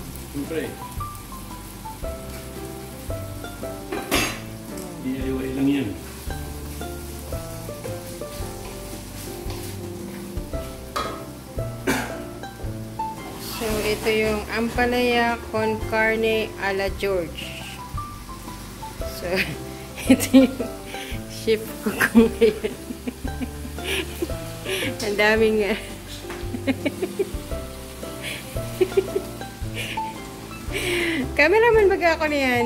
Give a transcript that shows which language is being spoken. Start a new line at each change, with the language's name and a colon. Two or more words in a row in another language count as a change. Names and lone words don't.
Filipino: Siyempre. DIY lang yan. So, ito yung ampalaya con carne a la George. So, ito yung chef ko ngayon. Ang daming cameraman baga ako na yan.